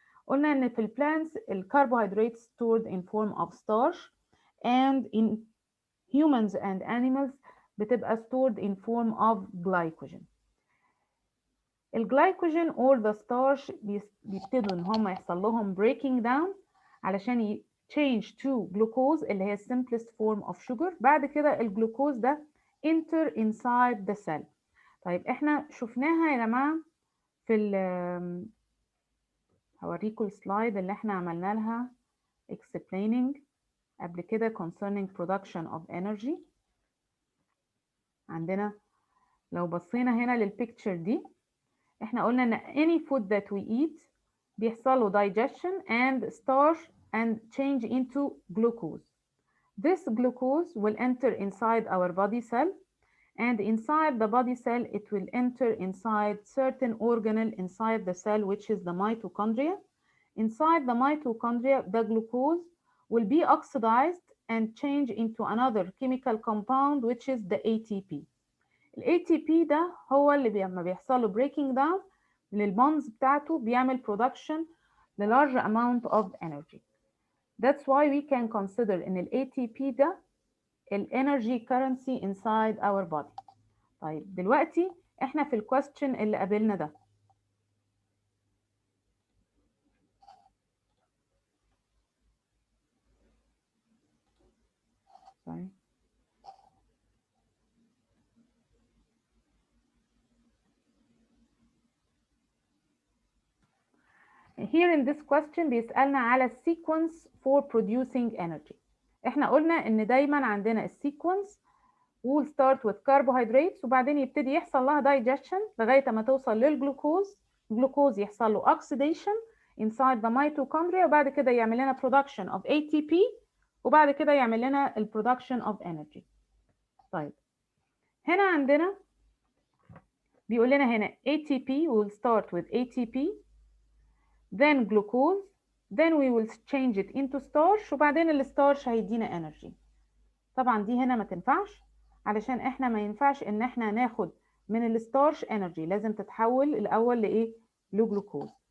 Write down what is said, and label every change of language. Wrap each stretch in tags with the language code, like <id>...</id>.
<ar>قلنا ان في البلانتس الكربوهيدرات</ar> <en>stored in form of starch, and in humans and animals</en> <ar>بتبقى</ar> <en>stored in form of glycogen.</en> <ar>الجلايكوجين</ar> <en>or the starch</en> <ar>بيبتدوا ان هم يحصل لهم</ar> <en>breaking down</en> <ar>علشان</ar> <en>change to glucose</en> <ar>اللي هي</ar> <en>simplest form of sugar.</en> <ar>بعد كده الجلوكوز ده</ar> <en>enter inside the cell.</en> <ar>طيب احنا شفناها يا جماعة في هوريكم السلايد اللي احنا عملنا لها</ar> <en>explaining</en> <ar>قبل كده</ar> <en>concerning production of energy.</en> <ar>عندنا لو بصينا هنا للبيكتشر دي، احنا قلنا ان</ar> <en>any food that we eat</en> <ar>بيحصل له</ar> <en>digestion and starch and change into glucose. This glucose will enter inside our body cell, and inside the body cell it will enter inside certain organelle inside the cell, which is the mitochondria. Inside the mitochondria, the glucose will be oxidized and change into another chemical compound, which is the ATP.</en> <ar>ال ATP ده هو اللي لما بيحصل له</ar> <en>breaking down</en> <ar>للبونز بتاعته بيعمل</ar> <en>production</en> <ar>ل</ar> <en>large amount of energy. That's why we can consider</en> <ar>ان ال ATP ده ال</ar> <en>energy currency inside our body.</en> <ar>طيب دلوقتي احنا في ال question اللي قابلنا ده.</ar> <en>Sorry. Here in this question</en> <ar>بيسألنا على</ar> <en>sequence for producing energy.</en> <ar>احنا قلنا ان دايما عندنا السيكونس</ar> <en>we'll start with carbohydrates</en> <ar>وبعدين يبتدي يحصل لها</ar> <en>digestion</en> <ar>لغاية ما توصل للجلوكوز. الجلوكوز يحصل له</ar> <en>oxidation inside the mitochondria</en> <ar>وبعد كده يعمل لنا</ar> <en>production of ATP</en> <ar>وبعد كده يعمل لنا ال</ar> <en>production of energy.</en> <ar>طيب هنا عندنا بيقول لنا هنا</ar> <en>ATP we'll start with ATP then glucose then we will change it into starch</en> <ar>وبعدين الستارش هيدينا</ar> <en>energy.</en> <ar>طبعا دي هنا ما تنفعش علشان احنا ما ينفعش ان احنا ناخد من الستارش</ar> <en>energy،</en> <ar>لازم تتحول الاول لايه؟ لجلوكوز.</ar>